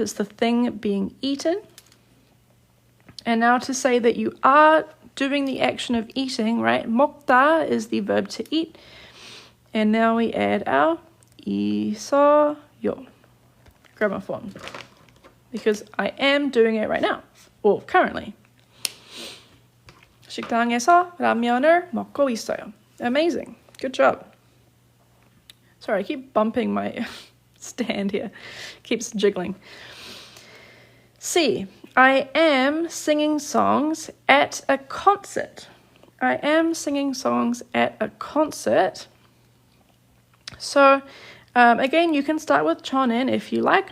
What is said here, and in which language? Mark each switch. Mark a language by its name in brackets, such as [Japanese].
[English] It's the thing being eaten. And now to say that you are doing the action of eating, right? 먹다 is the verb to eat. And now we add our 있어요 grammar form, because I am doing it right now, or currently. [Korean] 식당에서 라면을 먹고 있어요. [English] Amazing. Good job. Sorry, I keep bumping my stand here. Keeps jiggling. C. I am singing songs at a concert. I am singing songs at a concert. So, again, you can start with chonin if you like.